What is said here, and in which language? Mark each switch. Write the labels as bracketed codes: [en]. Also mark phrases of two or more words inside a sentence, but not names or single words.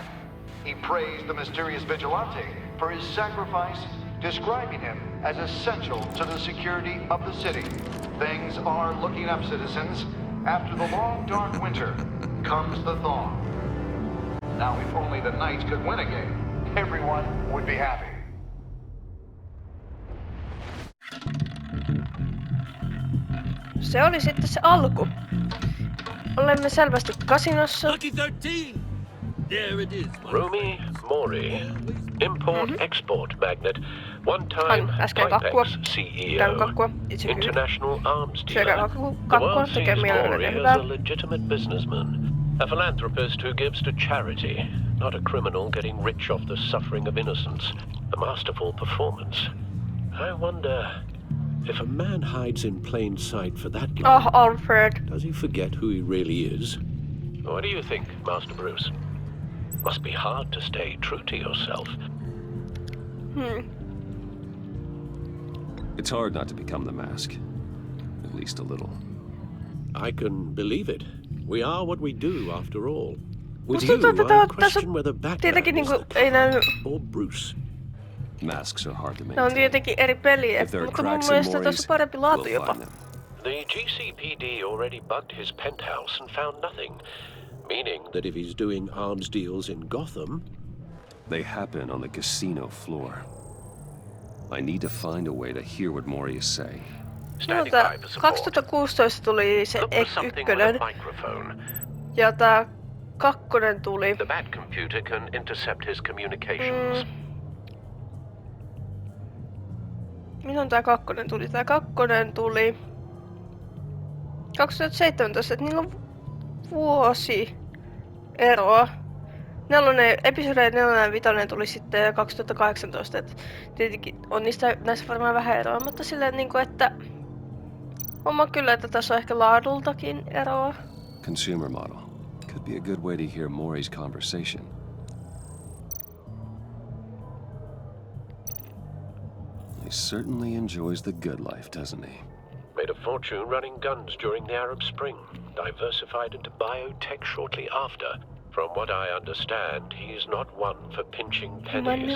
[en] He praised the mysterious vigilante for his sacrifice, describing him as essential to the security of the city. Things are looking up, citizens. After the long, dark winter comes the thaw. Now, if only the Knights could win a game, everyone would be happy. [fi] Se oli sitten se alku. Olemme selvästi kasinossa. [en] Lucky 13! There it is. Rumi Mori, import-export magnate, one-time [fi] äsken kakkua. Typex Käyn [en] CEO, [fi] kakkua. Itse kyllä. [en] international arms [fi] Syökää [en] dealer. The [fi] kakkua. [en] world [fi] Tekee [en] sees [fi] mielelläni [en] Mori [fi] hyvää. [en] as a legitimate businessman, a philanthropist who gives to charity, not a criminal getting rich off the suffering of innocence. A masterful performance. I wonder if A man hides in plain sight for that long. Oh, Alfred. Does he forget who he really is? What do you think, Master Bruce? Must be hard to stay true to yourself. It's hard not to become the mask. At least a little. I can believe it. We are what we do, after all. With [fi] Musta [en] you, [fi] tuntuu, että [en] I question [fi] tässä [en] whether Batman [fi] tietenkin [en] is [fi] niinku [en] the [fi] ei näy. [en] or Bruce. Masks are hard to [fi] Ne on [en] maintain. [fi] tietenkin eri peliä, [en] If there are [fi] mutta mun [en] cracks in [fi] mielestä [en] Mori's, [fi] tässä on parempi laatu [en] we'll [fi] jopa. [en] find them. The GCPD already bugged his penthouse and found nothing, meaning That if he's doing arms deals in Gotham, They happen on the casino floor. I need to find a way to hear what Mori is saying. standing [fi] Mutta [en] by for support. [fi] 2016 tuli se [en] Look for something with [fi] ykkönen [en] a microphone. [fi] ja tää kakkonen tuli. [en] The Bat computer can intercept his communications. [fi] Milloin tää kakkonen tuli? Tää kakkonen tuli 2017, että niillä on vuosi eroa. Episodi 4 ja 5 tuli sitten 2018, et tietenkin on näissä varmaan vähän eroa, mutta silleen niinku, että homma kyllä, että tässä on ehkä laadultakin eroa. [en] Consumer model. Could be a good way to hear Mori's conversation. He certainly enjoys the good life, doesn't he? Made a fortune running guns during the Arab Spring. Diversified into biotech shortly after. From what I understand, he's not one for pinching pennies.